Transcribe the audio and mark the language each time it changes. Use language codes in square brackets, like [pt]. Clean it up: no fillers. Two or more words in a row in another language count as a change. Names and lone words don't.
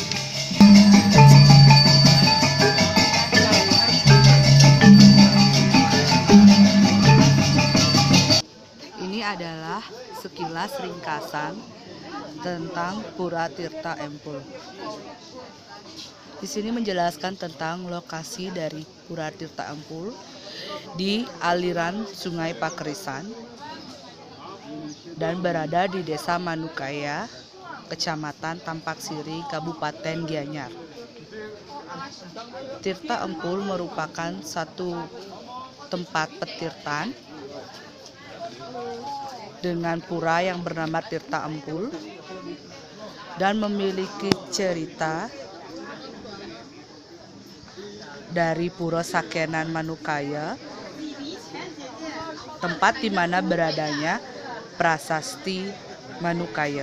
[id] Ini adalah sekilas ringkasan tentang Pura Tirta Empul. Di sini menjelaskan tentang lokasi dari Pura Tirta Empul di aliran Sungai Pakerisan dan berada di Desa Manukaya, Kecamatan Tampak Siri, Kabupaten Gianyar. Tirta Empul merupakan satu tempat petirtan dengan pura yang bernama Tirta Empul dan memiliki cerita dari Pura Sakenan Manukaya, tempat di mana beradanya Prasasti Manukaya.